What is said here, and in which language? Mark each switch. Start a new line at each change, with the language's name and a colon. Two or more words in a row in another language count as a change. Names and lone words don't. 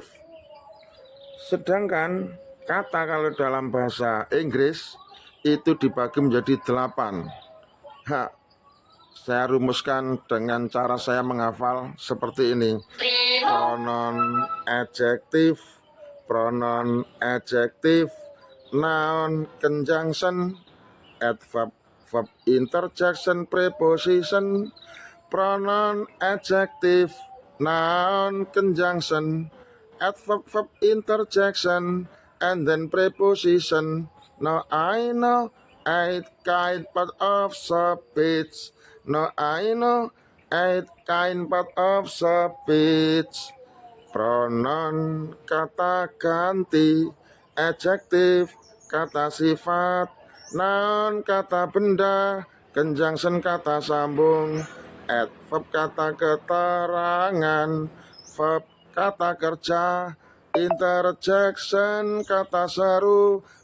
Indonesian: Sedangkan kata kalau dalam bahasa Inggris itu dibagi menjadi 8. Saya rumuskan dengan cara saya menghafal seperti ini.
English: Pronoun adjektif, noun conjunction, adverb, verb interjection, preposition, pronoun adjective, noun conjunction, adverb, verb interjection, and then preposition. Now I know 8 part of speech. Now I know 8 part of speech.
Indonesian: Pronoun kata ganti, adjektif kata sifat, noun kata benda, conjunction kata sambung, adverb kata keterangan, verb kata kerja, interjection kata seru,